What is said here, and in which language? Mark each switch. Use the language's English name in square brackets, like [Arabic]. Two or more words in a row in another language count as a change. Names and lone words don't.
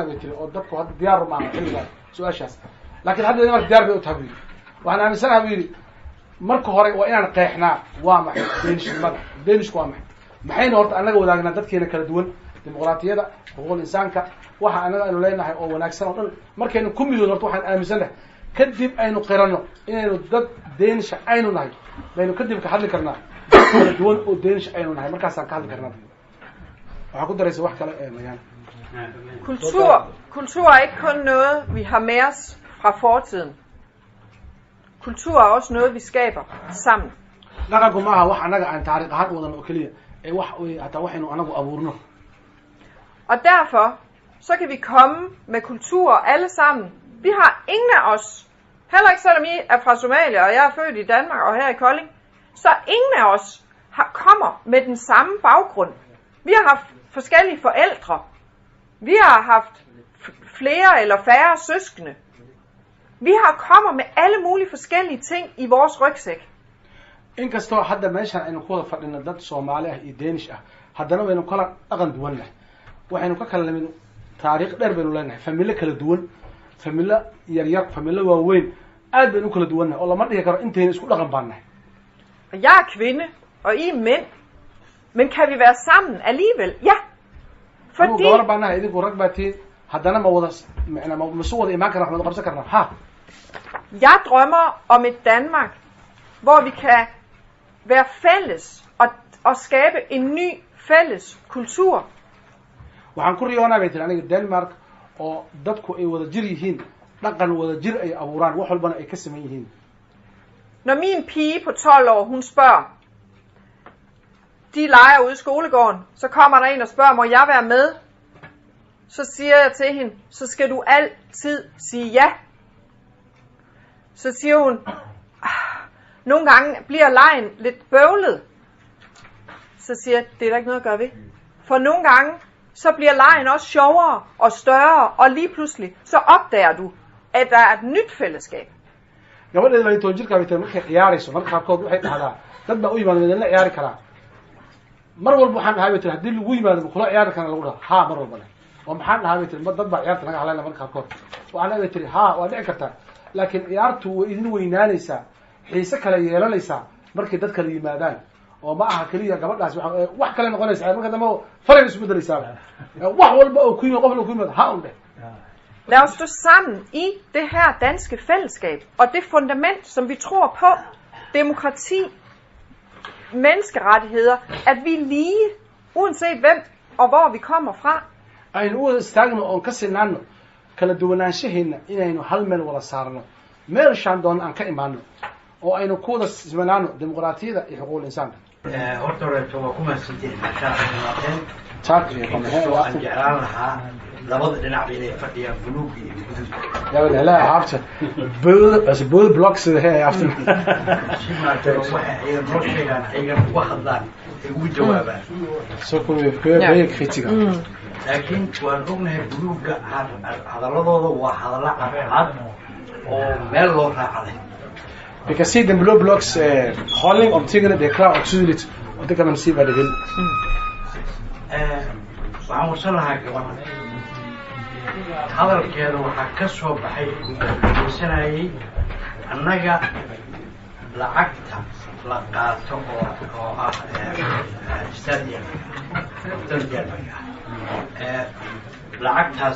[Somali] bay tiri oo dadku hadda diyaar maaha xilligaa su-aashaas laakiin hadda denmark diyaar bay u tahay bu yidhi waxaan aaminsanaha bu yidhi marka hore waa inaan qeexnaa waa maxay deenishnimada deenishku waa maxay maxayna horta annaga wadaagnaa dadkeena kala duwan dimuqraatiyada xuquuqul insaanka waxa annaga aynu leenahay oo wanaagsan oo dhan markaynu ku midoon horta waxaan aaminsannahay kadib aynu qiranno inaynu dad deenisha aynu nahay baynu kadib ka hadli karnaa kala duwan oo deenisha aynu nahay markaasaan ka hadli karnaa waxaa ku daraysa wax kale mayaan [Danish] Kultur er ikke kun noget vi har med os fra fortiden. Kultur er også noget vi skaber sammen. [Somali] dhaqanku maaha wax annaga aan taariikh ahaan wadan oo keliya ee wax hataa waxaynu anagu abuurno. [Danish] Og derfor så kan vi komme med kultur alle sammen. Vi har ingen af os, heller ikke selvom I er fra Somalia og jeg er født i Danmark og her i Kolding, så ingen af os kommer med den samme baggrund. Vi har haft forskellige forældre. Vi har haft flere eller færre søskende. Vi har kommer med alle mulige forskellige ting i vores rygsæk. [Somali] inkastoo hadda meeshan aynu ku wada fadhino dad Soomaali ah iyo Danish ah haddana waynu kala dhaqan duwan leh waxaynu ka kala leeyahay taariikh dheer baynu leenahay familyo kala duwan familyo yar familyo waaweyn aad baynu kala duwannahay oo lama dhihi karo intayna isku dhaqan baanahay. [Danish] Og jeg er kvinde og I er mænd. Men kan vi være sammen alligevel? Ja. [Somali] Fordi gabar baanahay idinku rag baatiin haddana ma wada ma soo wada imaan karnaa waxaan qabsan karnaa ha. [Danish] Jeg drømmer om et Danmark hvor vi kan være fælles og skabe en ny fælles kultur. [Somali] Waxaan ku riyoonaa bay tiri aniga Denmark oo dadku ay wada jir yihiin dhaqan wada jir ay abuuraan wax walbana ay ka sameeyeen yihiin. [Danish] Når min pige på 12 år hun spørger de leger ude i skolegården, så kommer der en og spørger, må jeg være med? Så siger jeg til hende, så skal du altid sige ja. Så siger hun, nogle gange bliver legen lidt bøvlet. Så siger jeg, det er der ikke noget at gøre ved. For nogle gange, så bliver legen også sjovere og større, og lige pludselig, så opdager du, at der er et nyt fællesskab. [Somali] gabadheeda way toojirka bay markay ciyaarayso marka qaarkood waxay dhahdaa dad baa u yimaada midna ciyaari karaa mar walba waxaan dhahay bay tiri haddii lagu yimaado ma kula ciyaari karana lagu dhaha haa mar walba leh oo maxaan dhahay bay tiri dad baa ciyaarta naga hadlayna marka qaarkood waxaan bay tiri haa waa dhici kartaa laakiin ciyaartu way idin weynaanaysaa xiise kale yeelanaysaa markay dad kale yimaadaan oo ma aha kaliya gabadhaas wax kale noqonaysaa marka dambe faray isku bedelaysaa wax walba oo ku yimaado qof ku yimaado haa unde. [Danish] Lad os stå sammen i det her danske fællesskab, og det fundament, som vi tror på, demokrati, menneskerettigheder, at vi er lige, uanset hvem og hvor vi kommer fra. [Somali] Aynu wada istaagno oon ka sinaano kala duwanaanshaheena inaynu hal meel wada saarno meelshaan doon aan ka imaano oo aynu ku wada simanaano dimuqraatiyada iyo xuquuqul insaanka. horta horeeto waa ku mahadsantihiin mashaa Allah aan jeclaan lahaa labada dhinac inay fadhiyaan buluug iyo guduud. [Danish] Ja, men heller haft både bloksidder her i aften. Så kunne vi høre begge kritikere. [Somali] laakiin waan ognahay buluugga hadalladooda waa hadallo cadcad oo meel loo raacday [Danish] Vi kan se den blå bloks holdning om tingene, det er klart og tydeligt, og det kan man se, hvad det vil. [Somali] waxaan warsan lahaa gabadha hadalkeeda waxaa ka soo baxay weysanayay annaga lacagta la qaato oo ah stadium lacagtaas